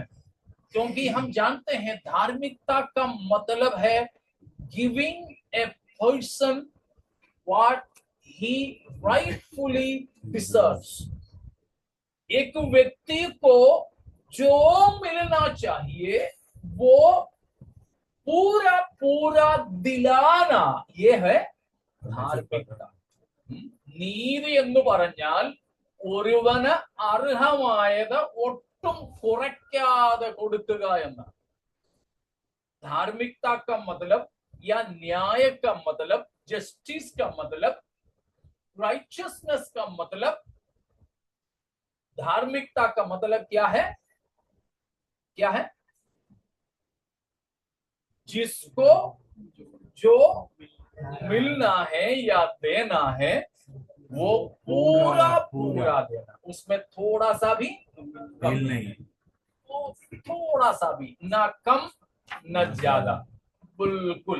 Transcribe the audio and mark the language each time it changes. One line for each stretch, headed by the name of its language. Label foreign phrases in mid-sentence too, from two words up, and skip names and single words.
Hindi: क्योंकि हम जानते हैं धार्मिकता का मतलब है
English: giving a person what he rightfully deserves.
Hindi: एक व्यक्ति को जो मिलना चाहिए वो पूरा पूरा दिलाना, ये है ധാർമ്മികത।
Malayalam: നീതി എന്ന് പറഞ്ഞാൽ ഒരുവന് അർഹമായത് ഒട്ടും കുറയ്ക്കാതെ കൊടുക്കുക എന്നാണ്।
Hindi: धार्मिकता का मतलब या न्याय का मतलब, जस्टिस का मतलब, राइचियसनेस का मतलब, धार्मिकता का मतलब क्या है? क्या है? जिसको जो मिलना है या देना है वो पूरा पूरा देना, उसमें थोड़ा सा भी कम नहीं, थोड़ा सा भी ना कम न ज्यादा, बिल्कुल।